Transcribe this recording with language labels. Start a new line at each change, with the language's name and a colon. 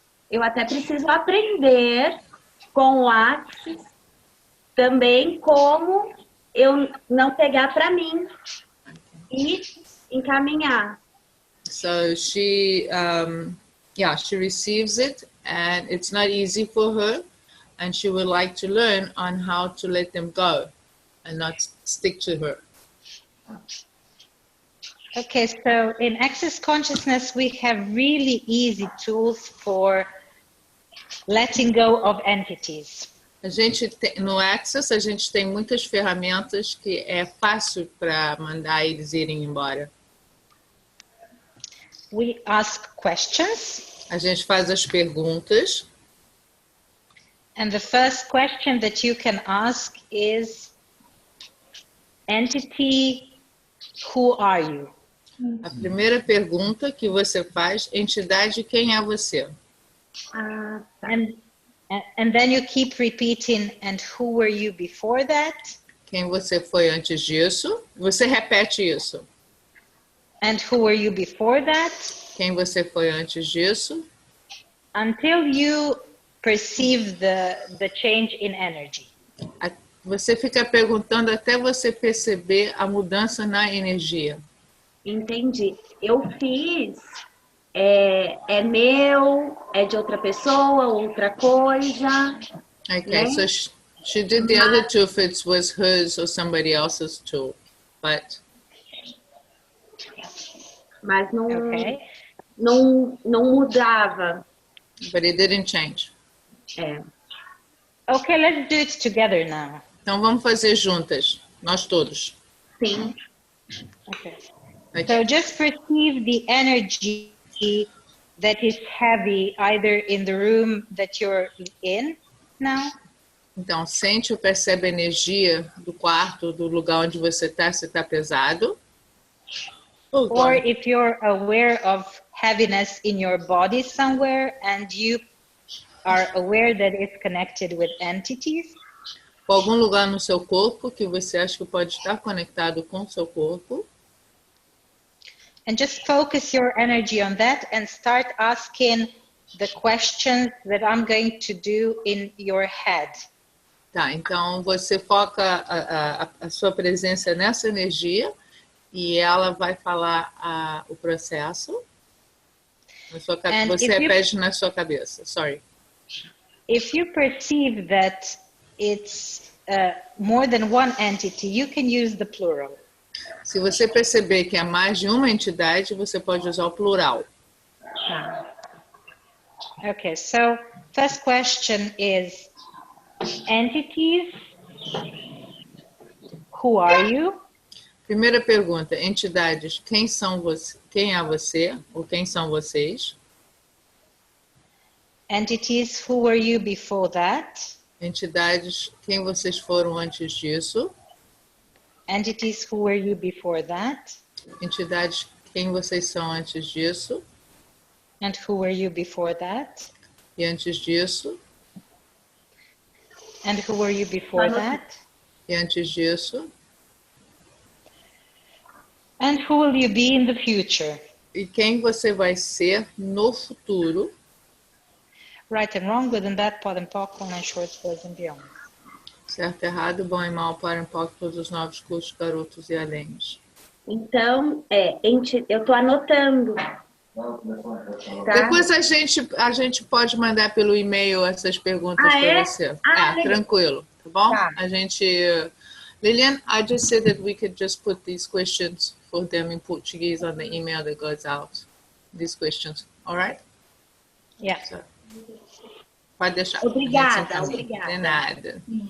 Portuguese: Eu até preciso aprender com o Axis também como eu não pegar para mim e encaminhar.
English: So she receives it, and it's not easy for her, and she would like to learn on how to let them go and not stick to her. Okay, so in Access Consciousness, we have really easy tools for letting go of entities.
Portuguese: No Access, a gente tem muitas ferramentas que é fácil para mandar eles irem embora.
English: We ask questions.
Portuguese: A gente faz as perguntas.
English: And the first question that you can ask is, entity, who are you?
Portuguese: A primeira pergunta que você faz, entidade, quem é você?
English: And then you keep repeating, and who were you before that?
Portuguese: Quem você foi antes disso? Você repete isso.
English: And who were you before that?
Portuguese: Quem você foi antes disso?
English: Until you perceive the change in energy.
Portuguese: Você fica perguntando até você perceber a mudança na energia. Entendi. Eu fiz, é meu, é de outra pessoa, outra coisa.
English: Okay,
Portuguese: né?
English: so she did the other two if it was hers or somebody else's tool, but...
Portuguese: Mas não,
English: Okay.
Portuguese: não mudava.
English: But it didn't change. Okay, let's do it together now.
Portuguese: Então vamos fazer juntas, nós todos. Sim.
English: Okay. Okay. So just perceive the energy that is heavy either in the room that you're in now.
Portuguese: Então sente ou percebe a energia do quarto, do lugar onde você está, se está pesado.
English: Or if you're aware of heaviness in your body somewhere and you are aware that it's connected with entities.
Portuguese: Ou algum lugar no seu corpo que você acha que pode estar conectado com o seu corpo.
English: And just focus your energy on that and start asking the questions that I'm going to do in your head.
Portuguese: Tá, então você foca a sua presença nessa energia e ela vai falar o processo. Você repete na sua cabeça.
English: Sorry. If you perceive that it's more than one entity, you can use the plural.
Portuguese: Se você perceber que é mais de uma entidade, você pode usar o plural.
English: Okay, so first question is, entities, who are you?
Portuguese: Primeira pergunta, entidades, quem é você ou quem são vocês?
English: Entities, who were you before that?
Portuguese: Entidades, quem vocês foram antes disso?
English: Entities, who were you before that?
Portuguese: Entidades, quem vocês são antes disso?
English: And who were you before that?
Portuguese: E antes disso?
English: And who were you before that?
Portuguese: E antes disso?
English: And who will you be in the future?
Portuguese: E quem você vai ser no futuro?
English: Right and wrong, good and bad, pod and poc, online shorts, boys and beyond.
Portuguese: Certo, errado, bom e mal, para um pouco, todos os novos cursos, garotos e aléns. Então, eu estou anotando. Tá? Depois a gente pode mandar pelo e-mail essas perguntas para você. Tranquilo, tá bom? Tá. A gente...
English: Lilian, I just said that we could just put these questions for them in Portuguese on the email that goes out. These questions, all right? Yeah.
Portuguese: So, pode deixar. Obrigada. De nada.